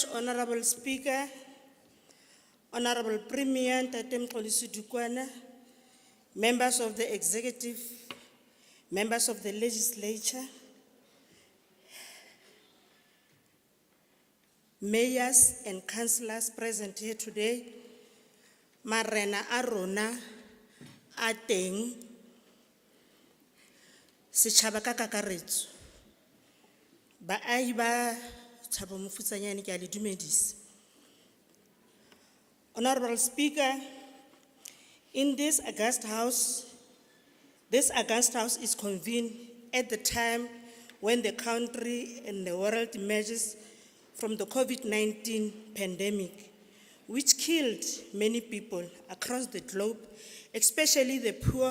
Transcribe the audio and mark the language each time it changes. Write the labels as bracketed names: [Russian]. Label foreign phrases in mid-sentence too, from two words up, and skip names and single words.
[English] Honorable Speaker, Honorable Premier Ntate Mxolisi Dukwana, members of the executive, members of the legislature, mayors and councillors present here today, [Southern Sotho] marena a rona a teng setjhaba ka kakaretso, baahi ba Thabo Mofutshanyane ke a le dumedisa. [English] Honorable Speaker, in this August House is convened at the time when the country and the world emerges from the COVID-19 pandemic, which killed many people across the globe, especially the poor.